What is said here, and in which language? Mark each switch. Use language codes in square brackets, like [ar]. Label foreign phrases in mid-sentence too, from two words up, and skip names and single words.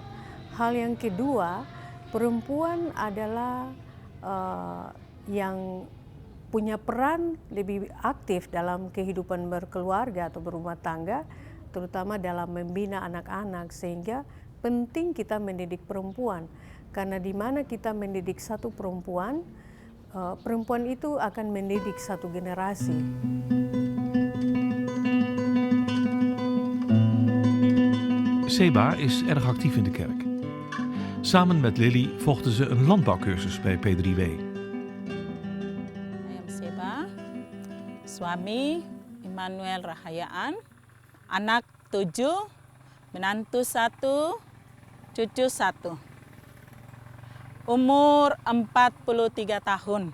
[id] Hal yang kedua, perempuan adalah yang punya peran lebih aktif dalam kehidupan berkeluarga atau berumah tangga, terutama dalam membina anak-anak, sehingga penting kita mendidik perempuan. Karena di mana kita mendidik satu perempuan, perempuan itu akan mendidik satu generasi. [nl] Seba is erg actief in de kerk. Samen met Lily volgden ze een landbouwcursus bij P3W. [id] Suami Immanuel Rahayaan, anak 7, menantu 1, cucu 1. Umur 43 tahun.